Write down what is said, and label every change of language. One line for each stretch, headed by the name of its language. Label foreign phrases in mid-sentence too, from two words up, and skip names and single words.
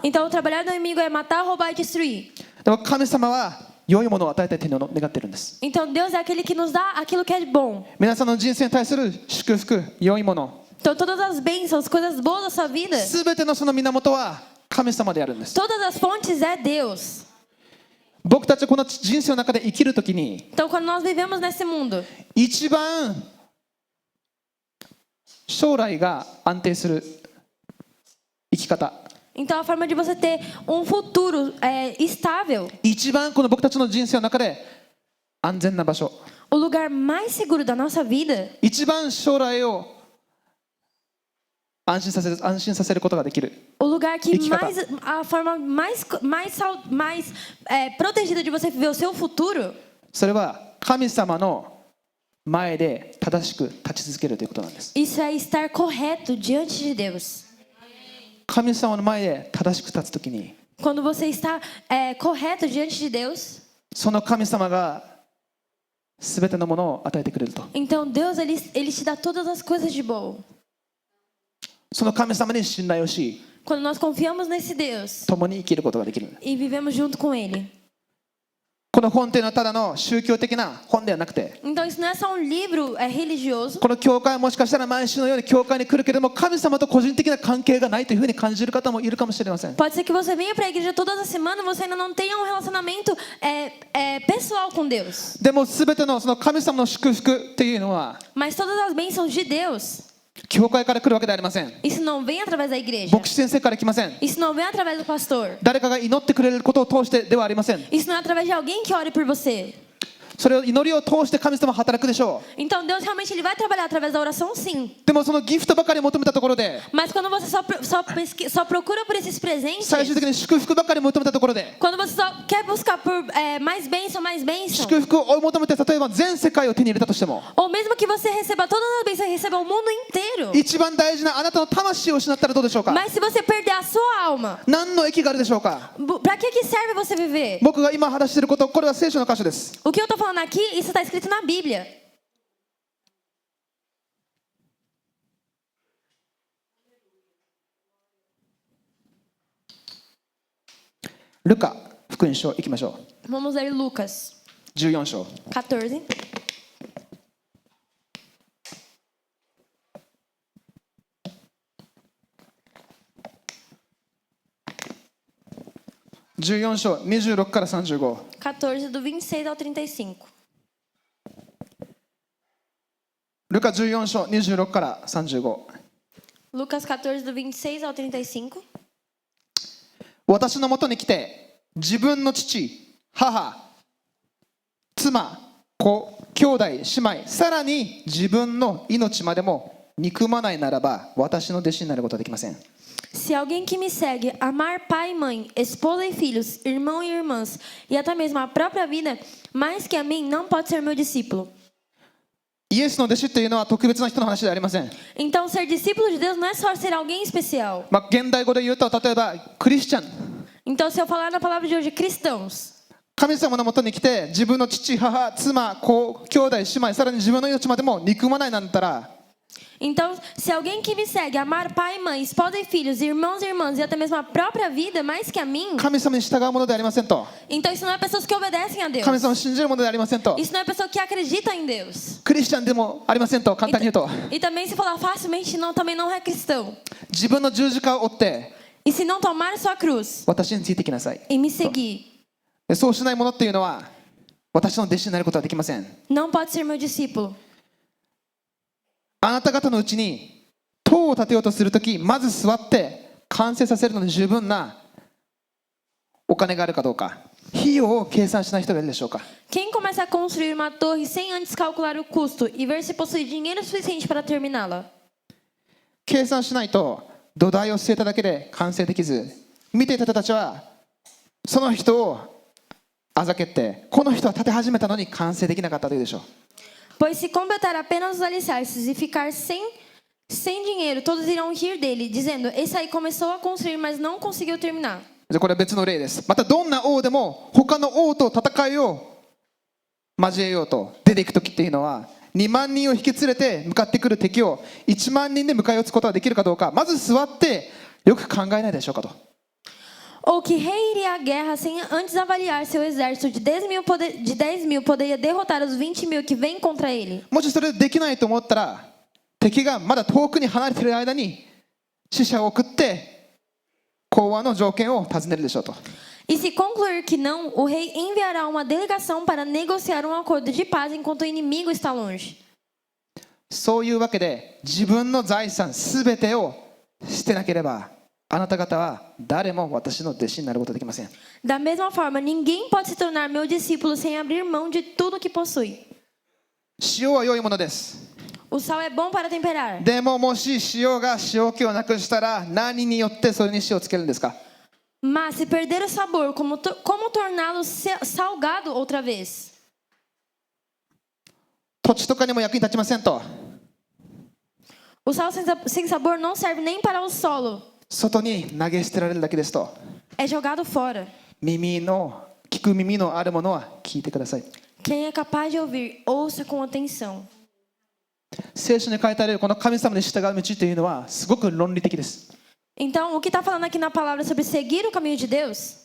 Portuguese: Então, o trabalhar do inimigo é matar, roubar e destruir.
Japanese: でも神様は良いものを与えたいというのを願っているんです。
Portuguese: Então, Deus é aquele que nos dá aquilo que é bom.
Japanese: 皆さんの人生に対する祝福、良いもの、
Portuguese: Então, todas as bênçãos, coisas boas da sua vida,
Japanese: すべてのその源は神様であるんです。
Portuguese: todas as fontes é Deus.
Japanese: 僕たちこの人生の中で生きるときに、
Portuguese: Então, quando nós vivemos nesse mundo,
Japanese: 一番将来が安定する生き方、
Portuguese: então a forma de você ter um futuro estável,
Japanese: 一番この僕たちの人生の中で安全な場所、
Portuguese: o lugar mais seguro da nossa vida,
Japanese: 一番将来を安心させることができる。
Portuguese: o lugar que
Japanese: Ikikata.
Portuguese: a forma mais protegida de você viver o seu futuro,
Japanese: それは神様の前で正しく立ち続けるということなんです。
Portuguese: isso é estar correto diante de Deus.
Japanese: 神様の前で正しく立つときに、
Portuguese: Quando você está correto diante de Deus,
Japanese: その神様がすべてのものを与えてくれると。
Portuguese: então Deus ele te dá todas as coisas de bom.
Japanese: その神様に信頼をし、
Portuguese: Quando nós confiamos nesse Deus
Japanese: 共に生きることができる。
Portuguese: e vivemos junto com Ele.
Japanese: この本というのはただの宗教的な本ではなくて、
Portuguese: Então isso não é só um livro religioso.
Japanese: この教会はもしかしたら毎週のように教会に来るけれども、神様と個人的な関係がないというふうに感じる方もいるかもしれません。
Portuguese: Pode ser que você venha para a igreja todas as semanas, você ainda não tenha um relacionamento pessoal com Deus.
Japanese: でもすべてのその神様の祝福っていうのは
Portuguese: Mas todas as bênçãos de Deus,
Japanese: 教会から来るわけではありません。
Portuguese: isso não vem através da igreja.
Japanese: 牧師先生から来ません。
Portuguese: Isso não vem através do pastor.
Japanese: 誰かが祈ってくれることを通してではありません。
Portuguese: Isso não é através de alguém que ore por você.
Japanese: それを祈りを通して神様は働くでしょ
Portuguese: Então Deus realmente ele vai trabalhar através da oração, sim.
Japanese: う。でもそのギフトばかり求めたところで、
Portuguese: Mas quando você só procura por esses presentes,
Japanese: 最終的に祝福ばかり求めたところで、
Portuguese: quando você só quer buscar por mais bênção,
Japanese: 祝福を追い求めて例えば全世界を手に入れたとしても、
Portuguese: ou mesmo que você receba todas as bênçãos, receba o mundo inteiro.
Japanese: 一番大事なあなたの魂を失ったらどうでしょうか。
Portuguese: Mas se você perder a sua alma,
Japanese: 何の益があるでしょうか。
Portuguese: pra que serve você viver?
Japanese: 僕が今話していること、これは聖書の箇所です。
Portuguese: O que eu tô falando aqui, isso está escrito na Bíblia.
Japanese: ルカ福音書行きましょ
Portuguese: Vamos ler Lucas
Japanese: う。14章。
Portuguese: 14.
Japanese: 14章26から35。
Portuguese: 14, do 26 ao 35.
Japanese: ルカ14章26から35。
Portuguese: Lucas 14, do 26 ao 35.
Japanese: 私のもとに来て、自分の父、母、妻、子、兄弟、姉妹、さらに自分の命までも憎まないならば、私の弟子になることはできません。
Portuguese: Se alguém que me segue amar pai e mãe, esposa e filhos, irmão e irmãs, e até mesmo a própria vida, mais que a mim, não pode ser meu discípulo.
Japanese: イエスの弟子というのは特別な人の話ではありません。
Portuguese: Então, ser discípulo de Deus não é só ser alguém especial.
Japanese: 現代語で言うと、例えばクリスチャン。
Portuguese: Então, se eu falar na palavra de hoje, cristãos,
Japanese: 神様のもとに来て、自分の父、母、妻、子、兄弟、姉妹、さらに自分の命までも憎まないなんだったら、
Portuguese: então, se alguém que me segue amar pai e mãe, esposa e filhos, irmãos e irmãs, e até mesmo a própria vida, mais que a mim,
Japanese: 神様に従うものではありませんと。
Portuguese: então isso não é pessoas que obedecem a Deus.
Japanese: 神様を信じるものではありませんと。
Portuguese: Isso não é pessoa que acredita em Deus.
Japanese: クリスチャンでもありませんと、簡単に言うと。
Portuguese: E também se falar facilmente, não, também não é cristão.
Japanese: 自分の十字架を追って、
Portuguese: E se não tomar sua cruz
Japanese: 私についてきなさい。
Portuguese: e me seguir,
Japanese: そうしないものっていうのは、私の弟子になることはできません。
Portuguese: não pode ser meu discípulo.
Japanese: あなた方のうちに塔を建てようとするとき、まず座って完成させるのに十分なお金があるかどうか、費用を計算しない人がいるでしょうか。
Portuguese: Quem começa a construir uma torre sem antes calcular o custo e ver se possui dinheiro suficiente para terminá-la?
Japanese: 計算しないと土台を据えただけで完成できず、見ていた人たちはその人をあざけって、この人は建て始めたのに完成できなかったというでしょう。
Portuguese: Pois se completar apenas os alicerces e ficar sem dinheiro, todos irão rir dele, dizendo: esse aí começou a construir, mas não conseguiu terminar.
Japanese: これは別の例です。またどんな王でも他の王と戦いを交えようと出ていく時っていうのは、2万人を引き連れて向かってくる敵を1万人で迎え撃つことができるかどうか、まず座ってよく考えないでしょうかと。
Portuguese: Ou que rei iria à guerra sem antes avaliar seu exército de 10 mil poderia derrotar os 20 mil que vêm contra ele.
Japanese: もしそれできないと思ったら、敵がまだ遠くに離れている間に使者を送って講和の条件を尋ねるでしょうと。
Portuguese: E se concluir que não, o rei enviará uma delegação para negociar um acordo de paz enquanto o inimigo está longe.
Japanese: そういうわけで、自分の財産すべてを捨てなければ、あなた方は誰も私の弟子になることができません。
Portuguese: Da mesma forma, ninguém pode se tornar meu discípulo sem abrir mão de tudo que possui.
Japanese: 塩は良いものです。
Portuguese: O sal é bom para temperar.
Japanese: でももし塩が塩気をなくしたら、何によってそれに塩をつけるんですか？
Portuguese: Mas se perder o sabor, como torná-lo salgado outra vez?
Japanese: 土地とかにも役に立ちませんと。
Portuguese: O sal sem sabor não serve nem para o solo.
Japanese: 外に投げ捨てられるだけですと。
Portuguese: É jogado fora.
Japanese: 聞く耳のあるものは聞いてください。
Portuguese: Quem é capaz de ouvir, ouça com atenção.
Japanese: 聖書に書いてあるこの神様に従う道というのはすごく論理的です。
Portuguese: Então, o que está falando aqui na palavra sobre seguir o caminho de Deus?